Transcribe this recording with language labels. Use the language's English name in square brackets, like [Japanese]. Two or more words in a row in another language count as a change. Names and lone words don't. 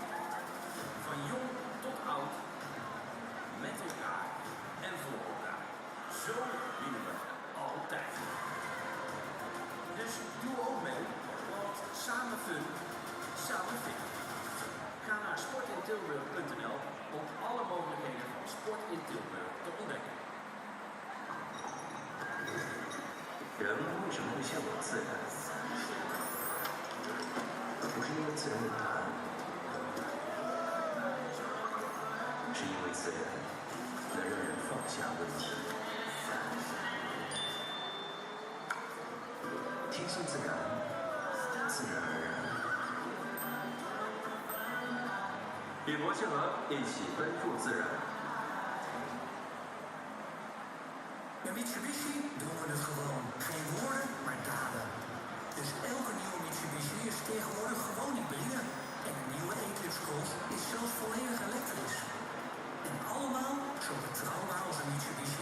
[Dutch] Van jong tot oud, met elkaar en voor elkaar. Zo winnen we altijd. Dus doe ook mee, want samen fun, samen fit. Ga naar sportintilburg.nl om alle mogelijkheden van sport in Tilburg te ontdekken. [Chinese] 人为什么会向往自然？不是因为自然有答案，是因为自然能让人放下问题。天性自然，自然而然。与摩西河一起奔赴自然。 [Dutch] Bij Mitsubishi doen we het gewoon. Geen woorden, maar daden. Dus elke nieuwe Mitsubishi is tegenwoordig gewoon hybride. En de nieuwe Eclipse Cross is zelfs volledig elektrisch. En allemaal zo betrouwbaar als een Mitsubishi.